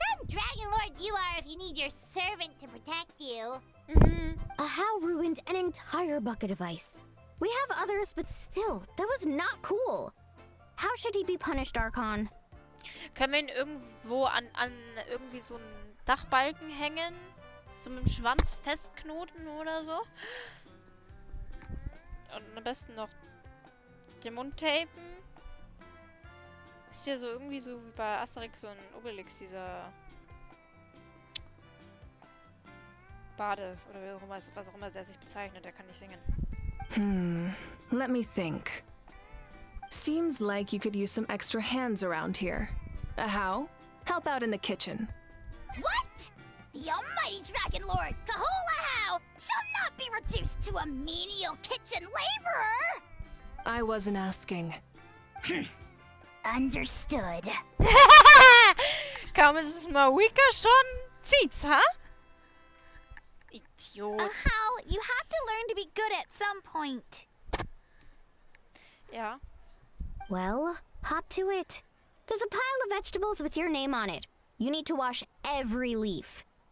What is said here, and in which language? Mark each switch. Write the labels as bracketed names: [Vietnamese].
[English] Some Dragon Lord you are if you need your servant to protect you. Ahau ruined an entire bucket of ice. We have others, but still, that was not cool. How should he be punished, Archon? [German] Können wir ihn irgendwo an irgendwie so einen Dachbalken hängen? So mit dem Schwanz festknoten oder so? Und am besten noch den Mund tapen? Ist ja so irgendwie so wie bei Asterix und Obelix, dieser Bade oder wie auch immer, was auch immer der sich bezeichnet, der kann nicht singen. [English] Let me think. Seems like you could use some extra hands around here. How? Help out in the kitchen. What? The almighty Dragon Lord, Kahulahau, shall not be reduced to a menial kitchen laborer! I wasn't asking. Understood. [German] Kaum ist es Mawika schon zieht's, ha? Idiot. [English] Ahau, you have to learn to be good at some point. [German] Ja. [English] Well, hop to it. There's a pile of vegetables with your name on it. You need to wash every leaf.